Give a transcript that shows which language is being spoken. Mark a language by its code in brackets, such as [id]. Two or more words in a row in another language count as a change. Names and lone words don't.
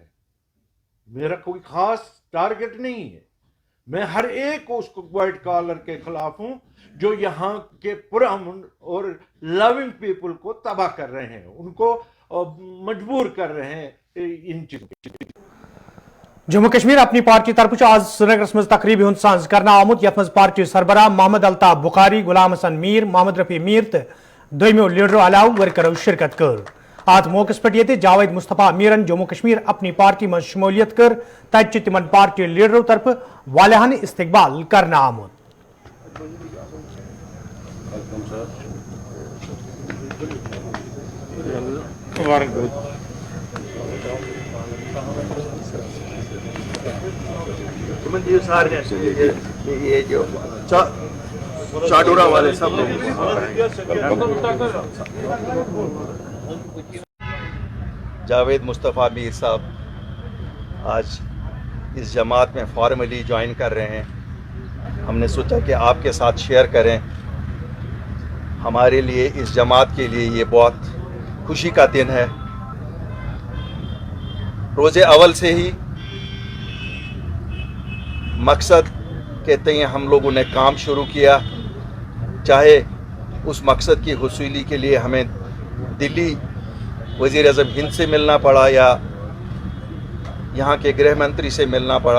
[ur] میرا کوئی خاص ٹارگٹ نہیں ہے. میں ہر ایک اس کو [en] white collar [ur] کے خلاف ہوں جو یہاں کے پرامن اور [en] loving people [ur] کو تباہ کر رہے ہیں، ان کو مجبور کر رہے ہیں ان چیزوں. [ks] जम्मू कश्मीर अपनी पार्टी तरफ आज श्रीनगर मज तकरीब हुंद सांस करना आमुत यथ मज पार्टी सरबराह मोहम्मद अल्ताफ बुखारी, गुलाम हसन मीर, मोहम्मद रफी मीर तो दोमो लीडरों अलाव वर्करों शिरकत कर। आत मौके पे जावेद मुस्तफा मीरन जम्मू कश्मीर अपनी पार्टी में शमूलियत कर तत तिमन पार्टी लीडरों तरफ वालियाना इस्तकबाल करना आमुत। [ur] یہ جو چاڈورہ والے سب جاوید مصطفیٰ میر صاحب آج اس جماعت میں [en] formally join [ur] کر رہے ہیں. ہم نے سوچا کہ آپ کے ساتھ شیئر کریں ہمارے لیے اس جماعت کے لیے یہ بہت خوشی کا دن ہے. روز اول سے ہی مقصد کے تئیں ہم لوگوں نے کام شروع کیا, چاہے اس مقصد کی حصولی کے لیے ہمیں دلی وزیر اعظم ہند سے ملنا پڑا یا یہاں کے گرہ منتری سے ملنا پڑا.